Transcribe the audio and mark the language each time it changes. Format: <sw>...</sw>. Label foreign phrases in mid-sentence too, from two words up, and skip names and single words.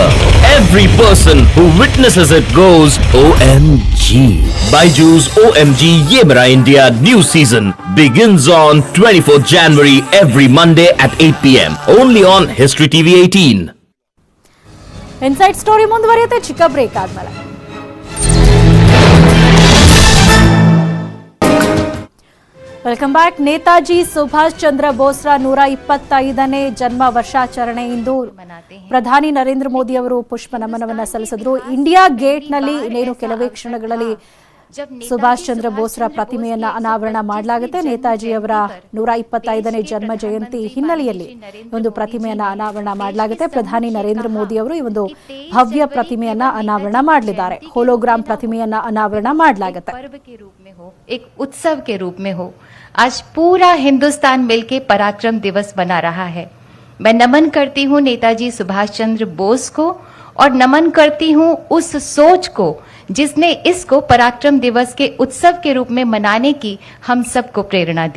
<en>Every person who witnesses it goes OMG. Byju's OMG Ye Mera India new season begins on 24th January every Monday at 8 p.m. Only on History TV 18.</en> <kn>ಇನ್ಸೈಡ್ ಸ್ಟೋರಿ ಮುಂದುವರಿಯುತ್ತೆ ಚಿಕ್ಕ ಬ್ರೇಕ್ ಆದ್ಮೇಲೆ.</kn> <en>Welcome back.</en> <kn>ನೇತಾಜಿ ಸುಭಾಷ್ ಚಂದ್ರ ಬೋಸ್ರ 125ನೇ ಜನ್ಮ ವರ್ಷಾಚರಣೆ ಇಂದು ಪ್ರಧಾನಿ ನರೇಂದ್ರ ಮೋದಿ ಅವರು ಪುಷ್ಪ ನಮನವನ್ನ ಸಲ್ಲಿಸಿದ್ರು. ಇಂಡಿಯಾ ಗೇಟ್ನಲ್ಲಿ ಇನ್ನೇನು ಕೆಲವೇ ಕ್ಷಣಗಳಲ್ಲಿ ಸುಭಾಷ್ ಚಂದ್ರ ಬೋಸ್ರ ಪ್ರತಿಮೆಯನ್ನ ಅನಾವರಣ ಮಾಡಲಾಗುತ್ತೆ. ನೇತಾಜಿ ಅವರ 125ನೇ ಜನ್ಮ ಜಯಂತಿ ಹಿನ್ನೆಲೆಯಲ್ಲಿ ಒಂದು ಪ್ರತಿಮೆಯನ್ನ ಅನಾವರಣ ಮಾಡಲಾಗುತ್ತೆ. ಪ್ರಧಾನಿ ನರೇಂದ್ರ ಮೋದಿ ಅವರು ಈ ಒಂದು ಭವ್ಯ ಪ್ರತಿಮೆಯನ್ನ ಅನಾವರಣ ಮಾಡಲಿದ್ದಾರೆ. ಹೋಲೋಗ್ರಾಮ್ ಪ್ರತಿಮೆಯನ್ನ ಅನಾವರಣ ಮಾಡಲಾಗುತ್ತೆ.</kn> <hi>एक उत्सव के रूप में हो, आज पूरा हिंदुस्तान मिलकर पराक्रम दिवस मना रहा है. मैं नमन करती हूँ नेताजी सुभाष चंद्र बोस को और नमन करती हूँ उस सोच को जिसने इसको पराक्रम दिवस के उत्सव के रूप में मनाने की हम सबको प्रेरणा दी.</hi>